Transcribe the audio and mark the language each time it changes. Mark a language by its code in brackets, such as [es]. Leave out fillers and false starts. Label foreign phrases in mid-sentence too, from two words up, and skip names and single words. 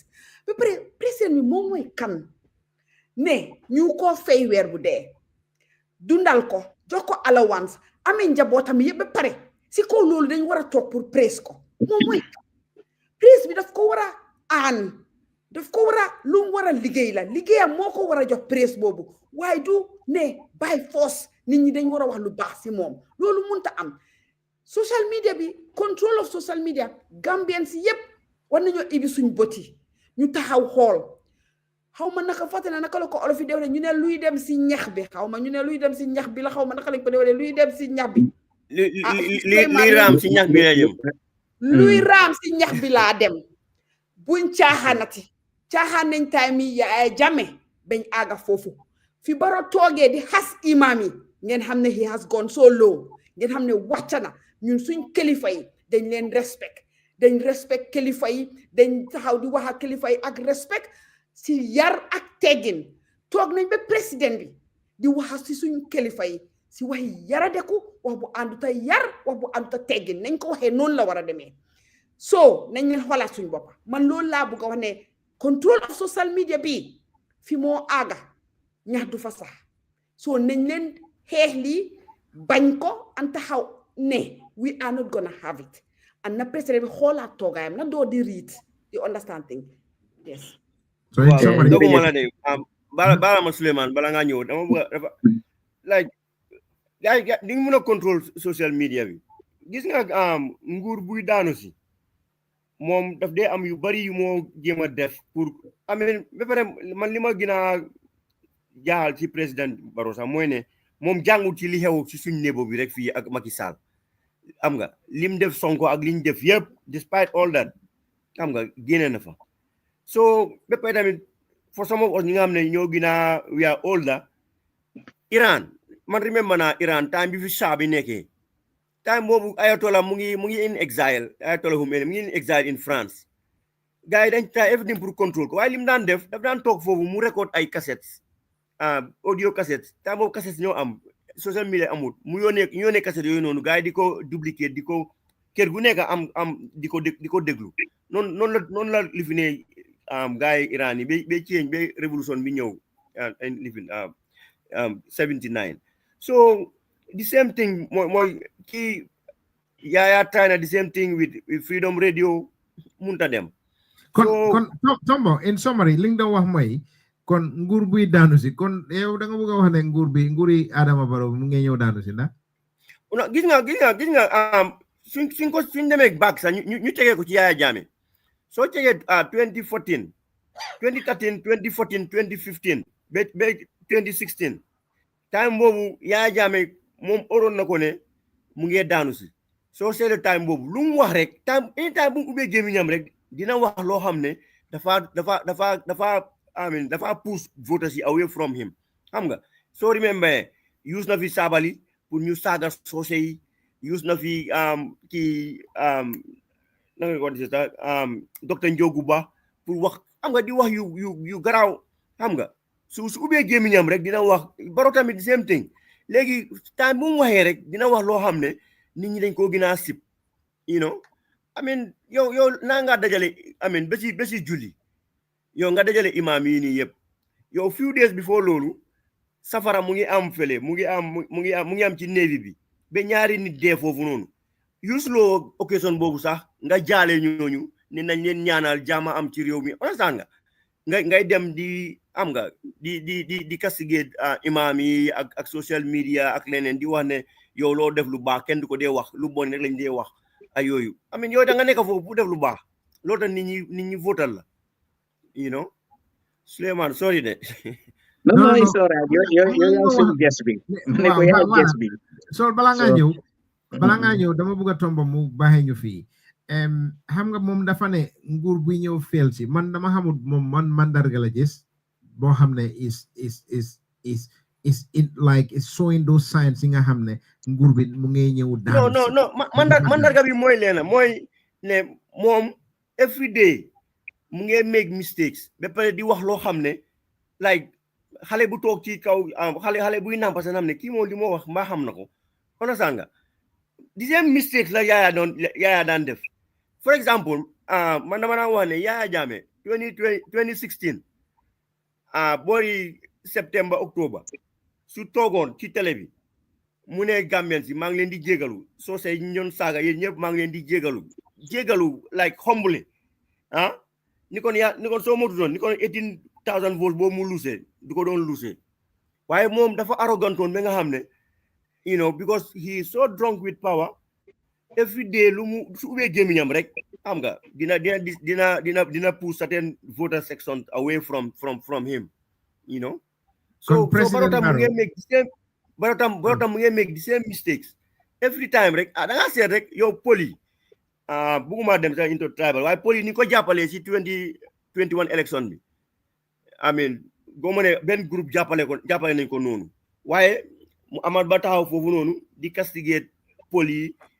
[wo] be president mi mom moy kan ne ñu ko fay weer bu dee dundal ko jox ko allowance amé njabotam yeb ba pare si ko lolu dañ wara tok pour praise ko mom moy praise bi daf ko wara aan daf ko wara lu wara liggéey la liggéeyam moko wara jox praise bobu waaye du ne [en] by force [wo] nit ñi dañ wara wax lu baax si mom lolu munta am [en] social media [wo] bi [en] control of social media [wo] Gambians yépp war nañu ibi suñ boti ñu taxaw xool xawma naka fatana naka la ko olof yi def ñu ne luy dem si ñax bi xawma ñu ne luy dem si ñax bi la xawma naka lañ ko defee luy dem si ñax bi luy raam si ñax bi la jëm luy raam si ñax bi laa dem buñ caaxaanati caaxaan nañ tay mi ya jame bañ aga foofu fi baro toogee di xas imam yi ngeen xam ne [en] he has gone so low [wo] ngeen xam ne wàccana ñun suñ kilifa yi dañ leen respect kilifa yi dañ taxaw di wax ak kilifa yi ak respect si yar ak teggin toog nañ ba président bi di wax si suñ kilifa yi si waxi yara deku wax bu ànduta yar wax bu ànduta teggin nañ ko waxee noonu la war a demee so nañ leen xoolaat suñ bopp man loolu laa bëgg a wax ne [en] control of social media [wo] bi fi moo aaga ñax du fa sax so nañ leen xeex lii bañ ko an taxaw ne [en] we are not gonna have it [wo] and na président bi xoolaat toogaayam na doo di read di understand thing yes [en] So in summary, [wo] doguma la de bala ma Suleiman bala nga ñëw dama bëgg like gars di mën a contrôle [en] social media [wo] bi gis nga nguur buy daanu si moom daf dee am yu bari yu moo jéem a def pour amen ba pare man li ma gën a jaaxal ci président Barrow sax mooy ne moom jàngut ci li xew ci suñ nébo bi rek fii ak Macky Sall xam nga lim def Sonko ak liñ def yëpp [en] despite all that [wo] xam nga génne na fa so ba pare tamit [en] for some of [wo] us ñi nga xam ne ñoo gën a [en] we are older [wo] Iran man remember naa Iran time bi fi Shah bi nekkee time boobu Ayatollah mu ngi [en] in exile [wo] Ayatollah Khomeini mu ngi [en] in exile in France [wo] gars yi dañ [en] try everything [fr] pour contrôle [wo] ko waaye lim daan def daf daan toog foofu mu record ay cassettes [en] audio cassettes [wo] time boobu cassettes ñoo am [en] social media [wo] amul mu yónnee cassettes yooyu noonu gars yi di ko dupliquer di ko kër gu nekk am di ko déglu noonu la li fi ne gars yi Iran yi ba change ba révolution bi ñëw lifin 79 so [en] the same thing [wo] mooy kii Yaya try na [en] the same thing with Freedom Radio [wo] munta dem kon Tombo [en] in summary [wo] li nga doon wax mooy kon nguur buy daanu si kon yow da nga bëgg a wax ne nguuri Adama Barrow mu ngi ñëw daanu si ndax gis nga suñ demee back sax ñu tegee ko ci Yaya Jammeh soo tegee 2014 2013 2014 2015 ba 2016 time boobu Yaya Jammeh moom oroon na ko ne mu ngi daanu si soo seetlee time boobu lu mu wax rek time bu mu ubbee gémmiñam rek dina wax loo xam ne dafa [en] push voters [wo] yi [en] away from him [wo] xam nga soo remember use na fi Sabally pour ñu saaga soose yi use na fi kii nanga ko di sax docteur Njoogu Ba pour wax xam nga di wax yu garaaw xam nga su ubbee gémmiñam rek dina wax Barrow tamit [en] the same thing [wo] léegi time bu mu waxee rek dina wax loo xam ne nit ñi dañ koo gën a sib [en] you know I mean [wo] yow naa nga dajale [en] I mean [wo] ba si julli yow nga dajale imam yi nii yëpp yow [en] few days before [wo] loolu safara mu ngi am fële mu ngi am ci Navy bi ba ñaari nit dee foofu noonu useloo occasion boobu sax nga jaale ñooñu ne nañ leen ñaanal jaama am ci réew mi understand nga ngay dem di am nga di castigate imam yi ak social media ak leneen di wax ne yow loo def lu baax kenn du ko dee wax lu bon rek lañ dee wax ay yooyu [en] I mean [wo] yow da nga nekk foofu bu def lu baax loolu tax nit ñi votal la [en] you know [wo] Suleiman sorry de [en] no it's all right [wo] yow suñu guest bi ne ko yaay guest bi so balaa ngaa ñëw dama bëgg a Tombo mu baaxee ñu fii xam nga moom dafa ne nguur buy ñëw fail si man dama xamul moom man mandarga la gis boo xam ne [en] is it like it's showing those signs [wo] yi nga xam ne nguur bi mu ngi ñëw daanu non mandarga bi mooy leena mooy ne moom [en] every day [wo] mu ngi [en] make mistakes [wo] ba pare di wax loo xam ne like xale bu toog ci kaw xale buy nàmpa sa xam ne kii moom li moo wax mbaa xam na ko understand nga [en] the same mistakes [wo] la Yaya daan def [en] for example [wo] man dama naa wax ne Yaya Jammeh 2016 boori septembre octobre su toogoon ci télé bi mu ne Gambien si maa ngi leen di jégalu soo say ñoon saaga yéen ñëpp maa ngi leen di jégalu [en] like humbly [wo] ni kon soo motutoon ni kon 18,000 volts boobu mu luusee du ko doon luusee waaye moom dafa arrogantoon ba nga xam ne [en] you know because he is so drunk with power every day [wo] su ubbee gémmiñam rek xam nga dina [en] push certain voter sections away from him you know [wo] so Barrow tam mu ngi [en] make the same mistakes every time [wo] rek da nga seet rek yow poli bugguma dem sax [en] into tribal [wo] waaye poli ni ko jàppalee si 2021 election bi I mean boo ma ne benn groupe jàppale nañ ko noonu waaye mu amat ba taxaw foofu noonu di castigate poli